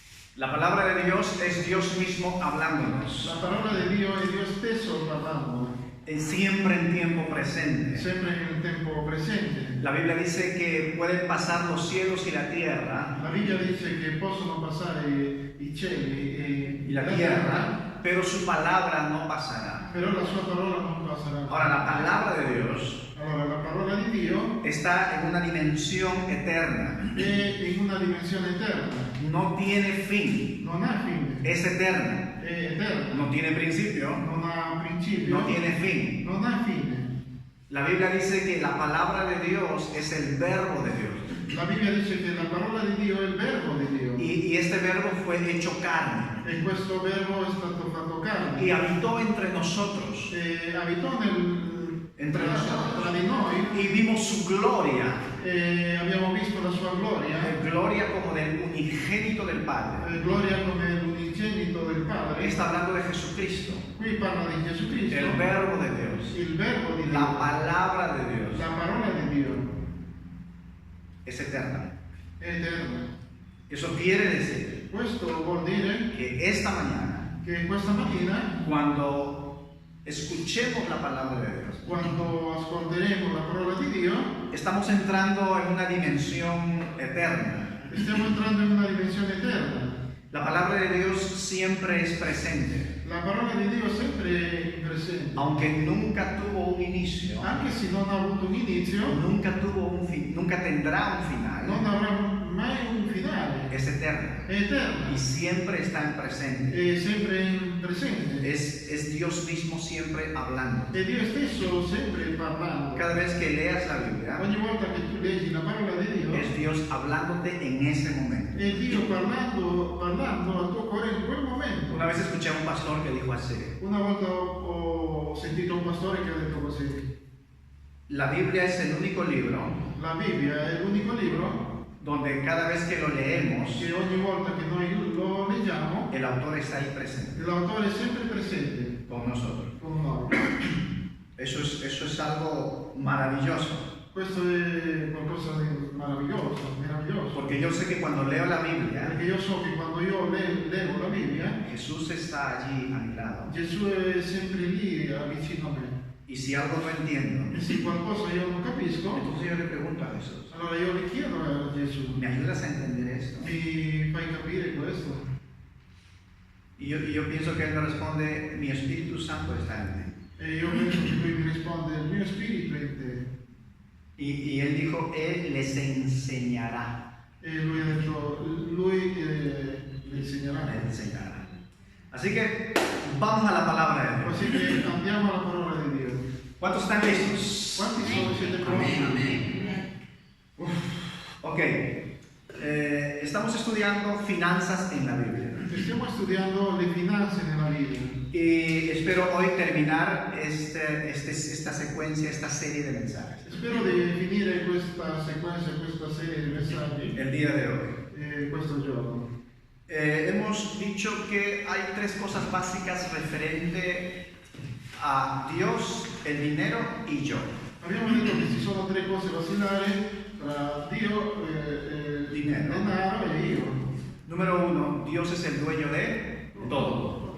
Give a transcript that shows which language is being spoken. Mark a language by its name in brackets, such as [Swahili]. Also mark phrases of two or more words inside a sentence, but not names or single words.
[Spanish] La palabra de Dios es Dios mismo hablándonos, [Italian] La parola di Dio è Dio stesso parlando, [Spanish] siempre en tiempo presente. [Italian] sempre nel tempo presente. [Spanish] La Biblia dice que pueden pasar los cielos y la tierra [Italian] La Bibbia dice che possono passare i cieli e [Spanish] y la tierra, pero su palabra no pasará. [Italian] però la sua parola non passerà. [Spanish] Ahora, la palabra de Dios [Italian] Allora, la parola di Dio [Spanish] está en una dimensión eterna, [Italian] è in una dimensione eterna, [Spanish] no tiene fin, [Italian] non ha fine, [Spanish] es eterna, [Italian] è eterna, [Spanish] no tiene principio, [Italian] non ha principio, [Spanish] no tiene fin. [Italian] non ha fine. [Spanish] La Biblia dice que la palabra de Dios es el verbo de Dios. [Italian] La Bibbia dice che la parola di Dio è il verbo di Dio [Spanish] Y este verbo fue hecho carne [Italian] e questo verbo è stato fatto carne [Spanish] y habitó entre nosotros, [Italian] e abitò [Spanish] entre nosotros, [Italian] tra di noi [Spanish] y vimos su gloria, [Italian] e abbiamo visto la sua gloria, [Spanish] gloria como del unigénito del Padre. [Italian] gloria come l'unigenito del Padre. [Spanish] Está hablando de Jesucristo, [Italian] Qui parla di Gesù Cristo, [Spanish] el verbo de Dios, [Italian] il verbo di Dio, [Spanish] la palabra de Dios, [Italian] la parola di Dio [Spanish] es eterna. [Italian] è eterna. [Spanish] Eso quiere decir [Italian] Questo vuol dire [Spanish] que esta mañana, [Italian] che questa mattina, [Spanish] cuando escuchemos la palabra de Dios, [Italian] quando ascolteremo la parola di Dio, [Spanish] estamos entrando en una dimensión eterna. [Italian] stiamo entrando in una dimensione eterna. [Spanish] La palabra de Dios siempre es presente, [Italian] La parola di Dio è sempre presente, [Spanish] aunque nunca tuvo un inicio, [Italian] anche se non ha avuto un inizio, [Spanish] nunca tendrá un final, [Italian] non avrà mai un finale, [Spanish] es eterna [Italian] è eterna, [Spanish] y siempre está en presente. [Italian] è sempre in presente, [Spanish] Es Dios mismo siempre hablando. [Italian] è Dio stesso sempre parlando. [Spanish] Cada vez que leas la Biblia, [Italian] Ogni volta che tu leggi la parola di Dio, [Spanish] es Dios hablándote en ese momento. [Italian] è Dio parlando al tuo cuore in quel momento. [Spanish] Una vez escuché a un pastor que dijo así: [Italian] Una volta ho sentito un pastore che ha detto così: [Spanish] la Biblia es el único libro [Italian] la Bibbia è l'unico libro [Spanish] donde cada vez que lo leemos, [Italian] che ogni volta che noi lo leggiamo, [Spanish] el autor está ahí presente [Italian] l'autore è sempre presente [Spanish] con nosotros. [Italian] con noi. [Spanish] Eso es algo maravilloso, [Italian] Questo è qualcosa di meraviglioso, [Spanish] porque yo sé que cuando leo la Biblia, [Italian] perché io so che quando io leggo la Bibbia, [Spanish] Jesús está allí a mi lado. [Italian] Gesù è sempre lì vicino a me. [Spanish] Y si algo no entiendo, [Italian] E se qualcosa io non capisco, [Spanish] entonces yo le pregunto a Jesús: [Italian] allora io le chiedo a Gesù: [Spanish] ¿me ayudas a entender esto? [Italian] mi fai capire questo? [Spanish] Y yo pienso que él me responde: mi Espíritu Santo está en mí. [Italian] E io penso che lui mi risponde: il mio spirito è in te. [Spanish] Y él dijo: él les enseñará. [Italian] E lui ha detto: lui le insegnerà. [Spanish] Les enseñará. Así que vamos a la palabra de Dios. [Italian] Così che andiamo alla parola di Dio. [Spanish] ¿Cuántos están listos? [Italian] Quanti sono siete pronti? Ok. [Spanish] Estamos estudiando finanzas en la Biblia. [Italian] Stiamo studiando le finanze nella Bibbia. [Spanish] Y espero hoy terminar esta secuencia, esta serie de mensajes. [Italian] Spero di finire questa sequenza, questa serie di messaggi [Spanish] El día de hoy. [Italian] questo giorno. [Spanish] Hemos dicho que hay tres cosas básicas referente a Dios, el dinero y yo. [Italian] Abbiamo detto che ci sono tre cose basilari tra Dio, [Spanish] Dinero. [Italian] denaro e io. [Spanish] Número uno, Dios es el dueño de todo.